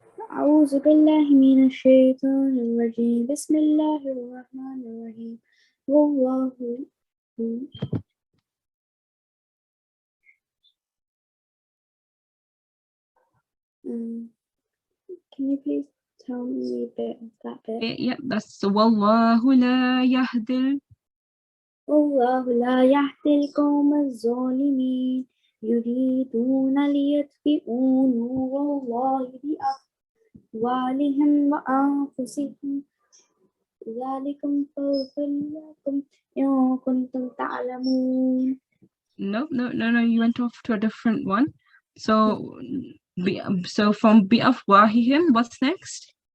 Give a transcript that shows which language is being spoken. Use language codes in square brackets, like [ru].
[ar] أعوذ بالله من الشيطان الرجيم بسم الله الرحمن الرحيم والله [en] can you please tell me a bit of that bit? Yeah, that's Wallahu la yahdil. [ar] والله لا يهدي القوم الظالمين يريدون ليطفئوا نور الله بأفواههم وأنفسهم ذلكم فضل لكم إن كنتم تعلمون. [en] No, you went off to a different one. So from bi'afwahihim, what's next?